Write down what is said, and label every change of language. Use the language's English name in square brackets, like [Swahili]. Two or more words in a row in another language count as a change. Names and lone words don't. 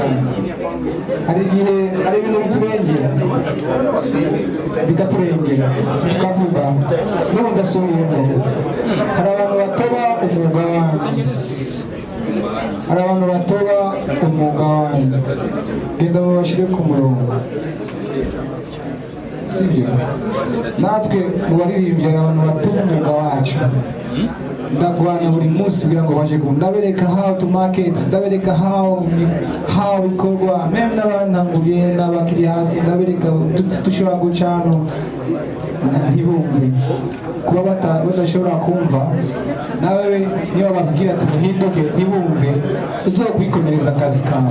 [Rundi] Hari igihe hari ibintu biturengera bikaturengera tukavuga n'ubu ndasubiyemo, hari abantu batoba umwuga wanjye, hari abantu batoba umwuga wanjye, genda mubashire ku murongo. Natwe mu baririmbyi abantu batuma umwuga wacu, ndagwana buri munsi kugira ngo baje ndabereka [English] how to market, [Rundi] ndabereka how bikorwa, meme n'abantanguriye n'abakiri hasi ndabereka dushobora gucana ntibumve, kuba badashobora kumva. Nawe niba babwira ati muhinduke ntibumve, uzokwikomereza akazi kawe.